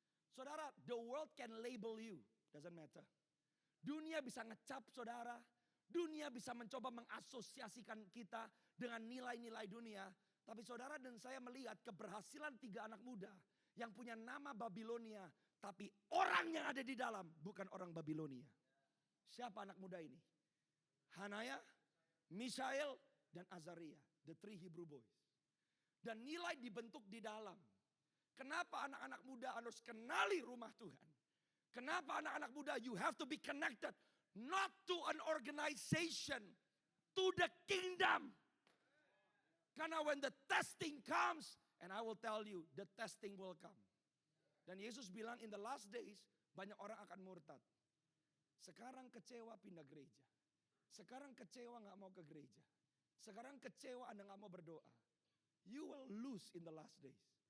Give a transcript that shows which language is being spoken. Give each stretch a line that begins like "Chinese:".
English: Saudara, the world can label you, doesn't matter.
Indonesian: Dunia bisa ngecap saudara, dunia bisa mencoba mengasosiasikan kita dengan nilai-nilai dunia. Tapi saudara dan saya melihat keberhasilan 3 anak muda yang punya nama Babilonia, tapi orang yang ada di dalam bukan orang Babilonia. Siapa anak muda ini?
English: Hanaya, Mishael, dan Azaria. The 3 Hebrew boys.
Indonesian: Dan nilai dibentuk di dalam. Kenapa anak-anak muda harus kenali rumah Tuhan? Kenapa anak-anak muda
English: you have to be connected. Not to an organization. To the kingdom. Karena when the testing comes. And I will tell you the testing will come.
Indonesian: Dan Yesus bilang
English: in the last days
Indonesian: banyak orang akan murtad. Sekarang kecewa pindah gereja. Sekarang kecewa gak mau ke gereja. Sekarang kecewa Anda gak mau berdoa.
English: You will lose in the last days.